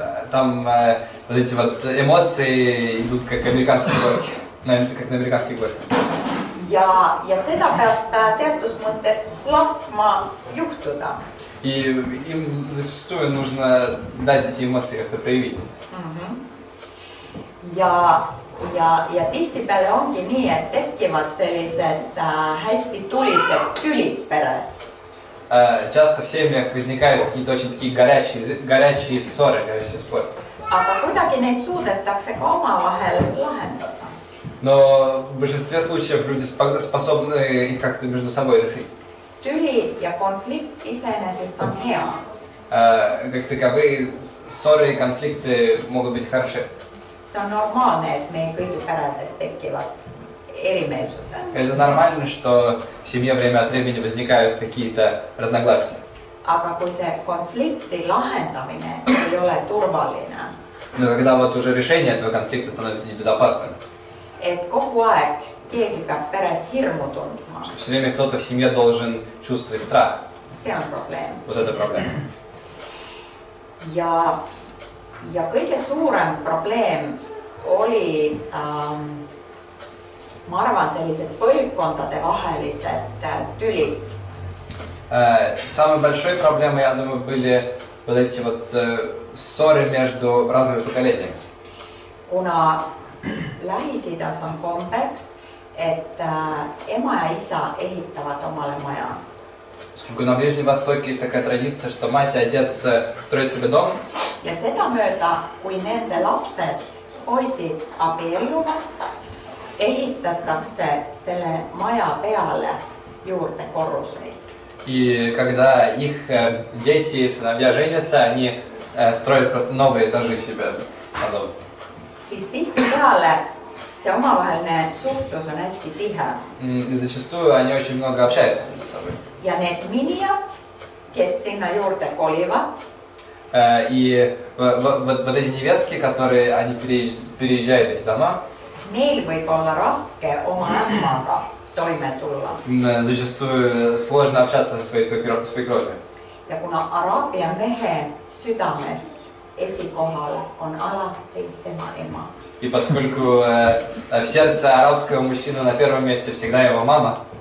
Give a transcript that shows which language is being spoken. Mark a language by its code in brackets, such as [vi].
[ru] Там вот эти вот эмоции идут как американские горки, как на американских горках. [et] Ja seda peab teatud mõttes laskma juhtuda. [ru] И им зачастую нужно дать эти эмоции как-то проявить. [et] Ja tihtipeale ongi nii, et tekivad sellised hästi tulised tülid peres. [ru] Часто в семьях возникают какие-то очень такие горячие ссоры, горячие споры. [et] Aga kuidagi neid suudetakse ka omavahel lahendada. [ru] Но в большинстве случаев люди способны их как-то между собой решить. [et] Tüli ja konflikt iseenesest on hea. [ru] Как таковые ссоры и конфликты могут быть хороши. [et] See on normaalne, et meie kõigi peredes tekivad erimeelsused. [ru] Это нормально, что в семье время от времени возникают какие-то разногласия. [et] Aga kui see konflikti lahendamine ei ole turvaline, [ru] Но когда вот уже решение этого конфликта становится небезопасным, [et] et kogu aeg keegi peab peres hirmu tundma, [ru] что все время кто-то в семье должен чувствовать страх, [et] see on probleem. [ru] вот это проблема. [et] Ja kõige suurem probleem oli, ma arvan, sellised põlvkondade vahelised tülid. [ru] Самой большой проблемой, я думаю, были вот эти вот ссоры между разными поколениями. [et] Kuna Lähis-Idas on kombeks, et ema ja isa ehitavad omale maja. [ru] Поскольку на Ближнем Востоке есть такая традиция, что мать и отец строят себе дом, [et] Ja sedamööda, kui nende lapsed, poisid abielluvad, ehitatakse selle maja peale juurde korruseid. [ru] и когда их дети и сыновья женятся, они строят просто новые этажи себе на дом. [et] Siis tihtipeale see omavaheline suhtlus on hästi tihe. [ru] И зачастую они очень много общаются между собой. [et] Ja need minijad, kes sinna juurde kolivad, [ru] И вот эти невестки, которые они переезжают в эти дома, [et] neil võib olla raske oma ämmaga toime tulla. [ru] зачастую сложно общаться со своей свекровью. [et] Ja kuna araabia mehe südames esikohal on alati tema ema. [ru] И поскольку в сердце арабского мужчины на первом месте всегда его мама,